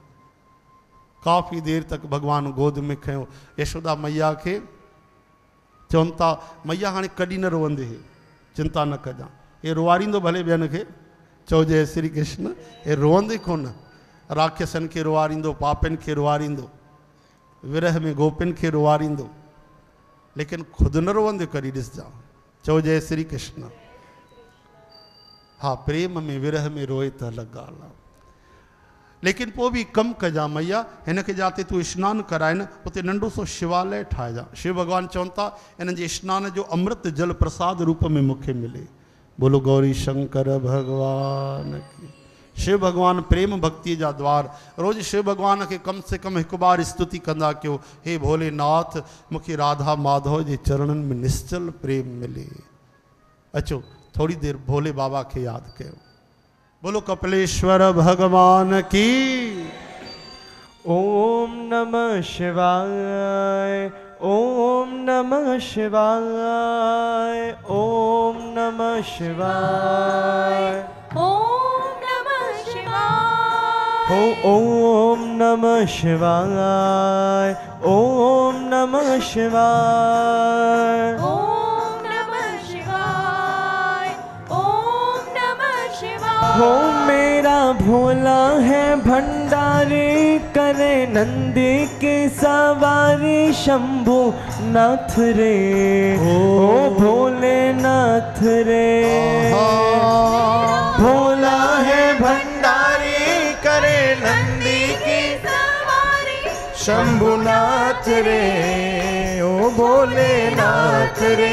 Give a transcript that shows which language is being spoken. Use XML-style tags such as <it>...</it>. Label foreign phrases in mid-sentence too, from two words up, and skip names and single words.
<sd>काफ़ी देर तक भगवान गोद में खयो यशोदा मैया खे। चवनि था मैया हाणे कॾहिं न रोअंदे, चिंता न कजां, हे रोआरींदो भले ॿियनि खे। चओ जय श्री कृष्ण, हे रोअंदे कोन, राक्षसनि खे रोआरींदो, पापियुनि खे रोआरींदो, विरह में गोपियुनि खे रोआरींदो, लेकिन ख़ुदि न रोअंदे कॾहिं ॾिसजां। चओ जय श्री कृष्ण। हाँ प्रेम में विरह में रोए त अलॻि ॻाल्हि आहे, लेकिन पोइ बि कमु कजां मैया, हिन खे जाते तूं सनानु कराए न, उते नंढो सो शिवालय ठाहिजां। शिव भॻवानु चवनि था हिन जे सनान जो अमृत जल प्रसाद रूप में मूंखे मिले। बोलो गौरी शंकर भगवान की। शिव भगवान प्रेम भक्ति जा द्वार,</sd> <hi>रोज़ शिव भगवान के कम से कम एक बार स्तुति</hi> <sd>कंदा कयो, हे भोलेनाथ मूंखे राधा माधव जे चरणनि में निश्चल प्रेम मिले। अचो</sd> <hi>थोड़ी देर</hi> <sd>भोले बाबा के याद कयो।</sd> <hi>बोलो कपिलेश्वर भगवान की।</hi> <sa>ओम नमः शिवाय, ओम नमः शिवाय, ओम नमः शिवाय, ओम नमः शिवाय, ओम नमः शिवाय, ओम नमः शिवाय, ओम नमः शिवाय, ओम नमः शिवाय।</sa> <hi>हो मेरा भोला है भंडारी, करे नंदी की सवारी, शंभु नाथ रे, ओ भोलेनाथ रे। भोला है भंडारी, करे नंदी की सवारी, शंभुनाथ रे, ओ भोलेनाथ रे।</hi>